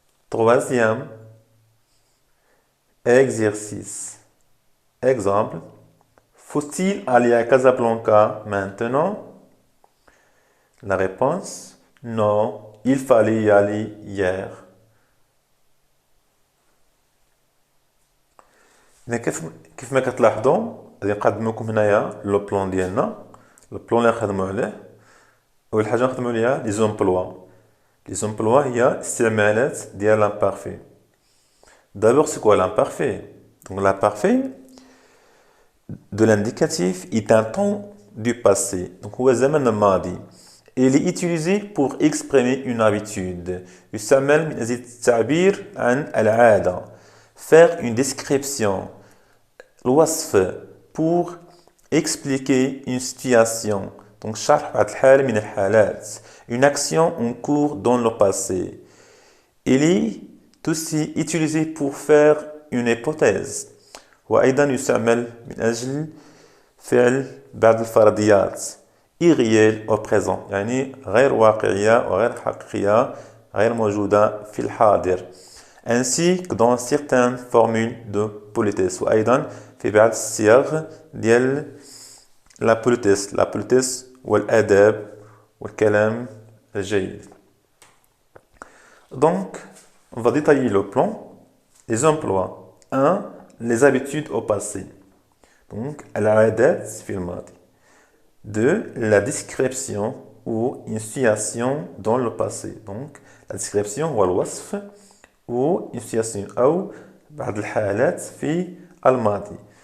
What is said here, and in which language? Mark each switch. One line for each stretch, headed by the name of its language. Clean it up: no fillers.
French: Troisième exercice. Exemple. Faut-il aller à Casablanca maintenant? La réponse, non, il fallait y aller hier.
Arabic: كيف ما كتلاحظوا غادي نقدم لكم هنايا لو بلان ديالنا. لو بلان اللي نخدموا عليه، اول حاجه نخدموا عليها لي زومبلوا. لي زومبلوا هي استعمالات ديال l'imparfait.
French: D'abord, c'est quoi l'imparfait? Donc l'imparfait de l'indicatif est un temps du passé.
Arabic: Donc هو زمن الماضي.
French: Il est utilisé pour exprimer une habitude.
Arabic: يستعمل من أجل التعبير عن العادة.
French: Faire une description. الوصف pour expliquer une situation.
Arabic: Donc شرح بعض الحال من الحالات.
French: Une action en cours dans le passé. Il est aussi utilisé pour faire une hypothèse.
Arabic: وأيضا يستعمل من أجل فعل بعض الفرضيات
French: irréel au présent،
Arabic: يعني غير واقعية وغير حقيقية، غير موجودة في الحاضر.
French: ainsi que dans certaines formules de politesse.
Arabic: وأيضا في بعض الصيغ ديال la politesse والأدب والكلام الجيد.
French: Donc, on va détailler le plan. Les emplois. 1. Les habitudes au passé.
Arabic: Donc, العادات في الماضي. 2.
French: La description ou une situation dans le passé. Donc, la description
Arabic: هو الوصف
French: ou une situation
Arabic: أو بعض الحالات في الماضي.